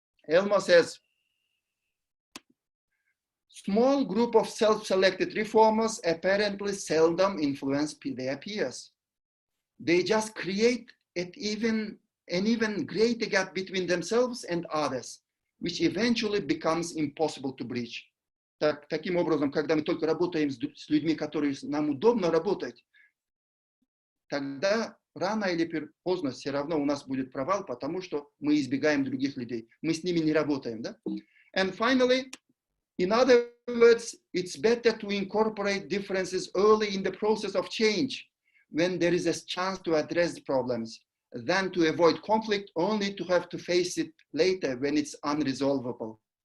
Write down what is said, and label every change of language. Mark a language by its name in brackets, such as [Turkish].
[English] Elmore says, small group of self-selected reformers apparently seldom influence their peers. They just create an even greater gap between themselves and others, which eventually becomes impossible to bridge. [Russian] Таким образом, когда мы только работаем с людьми, которые нам удобно работать, тогда рано или поздно все равно у нас будет провал, потому что мы избегаем других людей. Мы с ними не работаем. Да? [English] And finally, in other words, it's better to incorporate differences early in the process of change when there is a chance to address problems than to avoid conflict only to have to face it later when it's unresolvable.